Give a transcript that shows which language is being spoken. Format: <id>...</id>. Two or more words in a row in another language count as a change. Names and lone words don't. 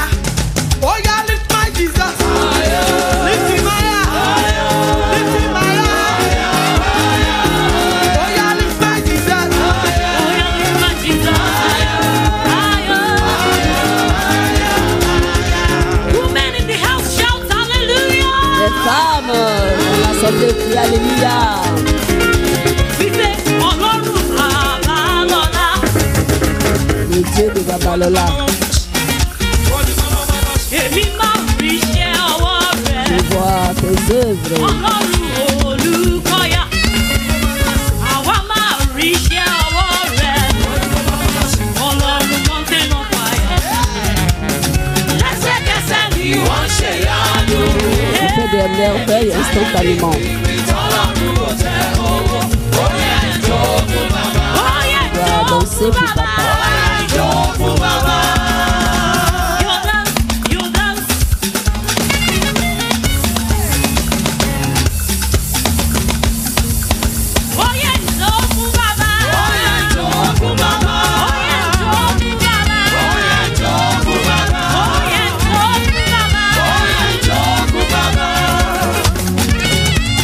<en>Oh, yeah, lift my Jesus. Lift him higher. Lift him higher. Oh, yeah, lift my Jesus. Women in the house shout hallelujah.</en> <fr>Les femmes dans l'assemblée crient Alléluia.</fr> <yo>Wípé Ọlọ́run Babalọ́lá.</yo> <fr>Le Dieu de Babalola,</fr> <yo>Èmi máa rí iṣẹ́ ọwọ́</yo> <fr>je</fr> <yo>rẹ̀.</yo> <fr>vois tes œuvres.</fr> <yo>Ọlọ́run Olúkọ̀yà. Àwa máa rí iṣẹ́ ọwọ́ rẹ̀. Ọlọ́run mountain of fire. Lẹ́sẹ̀kẹsẹ̀ ni wọ́n ṣe yánu.</yo> <fr>Tu fais des merveilles instantanément. Tu as dansé pour papa.</fr> <en>You dance. Oh yeah,</en> <yo>jó fún bàbá.</yo> <en>Oh yeah,</en> <yo>jó fún bàbá.</yo> <en>Oh yeah,</en> <yo>jó fún bàbá.</yo> <en>Oh yeah,</en> <yo>jó fún bàbá.</yo> <en>Oh yeah,</en> <yo>jó fún bàbá.</yo> <en>Oh yeah,</en> <yo>jó fún bàbá.</yo>